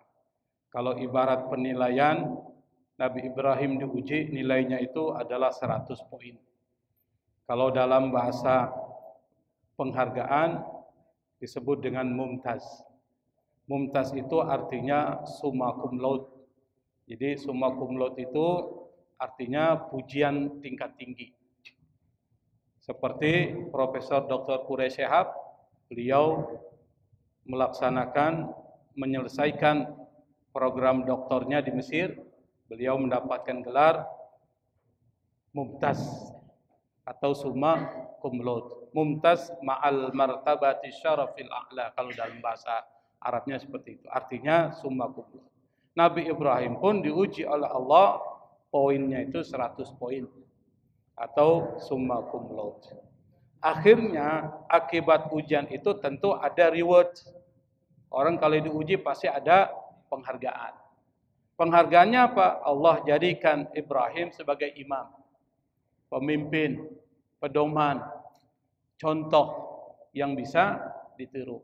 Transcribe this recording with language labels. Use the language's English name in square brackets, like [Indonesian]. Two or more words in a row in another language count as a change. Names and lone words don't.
[Indonesian] Kalau ibarat penilaian, Nabi Ibrahim diuji nilainya itu adalah 100 poin. Kalau dalam bahasa penghargaan disebut dengan mumtaz. Mumtaz itu artinya [Latin] summa cum laude. [Indonesian] Jadi [Latin] summa cum laude [Indonesian] itu artinya pujian tingkat tinggi. Seperti Profesor Dr. Quraish Shihab, beliau menyelesaikan program doktornya di Mesir. Beliau mendapatkan gelar Mumtaz atau [Latin] summa cum laude. [Arabic] ممتاز مع مرتبة الشرف الأعلى, [Indonesian] kalau dalam bahasa Arabnya seperti itu. Artinya [Latin] summa cum laude. [Indonesian] Nabi Ibrahim pun diuji oleh Allah, poinnya itu 100 poin atau [Latin] summa cum laude. [Indonesian] Akhirnya akibat ujian itu tentu ada reward. Orang kalau diuji pasti ada penghargaan. Penghargaannya apa? Allah jadikan Ibrahim sebagai imam, pemimpin, pedoman, contoh yang bisa ditiru.